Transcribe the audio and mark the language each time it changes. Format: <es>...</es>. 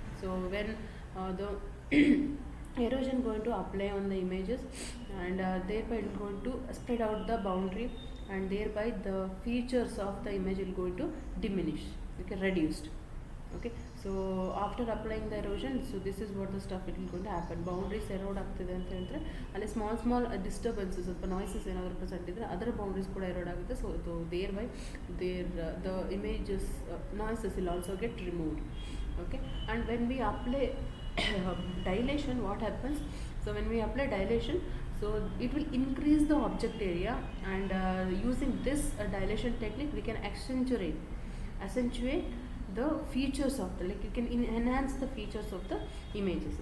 <en>So when the erosion going to apply on the images, and thereby it is going to spread out the boundary, and thereby the features of the image will going to diminish, okay, reduced. Okay, so after applying the erosion, so this is what the stuff it will going to happen.</en> <kn>Boundaries erode ಆಗ್ತಿದೆ ಅಂತ ಹೇಳಿದ್ರೆ ಅಲ್ಲಿ small disturbances ಅಥವಾ noises ಏನಾದರೂ present ಇದ್ದರೆ ಅದರ boundaries ಕೂಡ erode ಆಗುತ್ತೆ.</kn> <en>So thereby the images noises will also get removed. Okay, and when we apply dilation, what happens? So when we apply dilation, so it will increase the object area, and using this dilation technique we can accentuate the features of the, like you can enhance the features of the images.</en>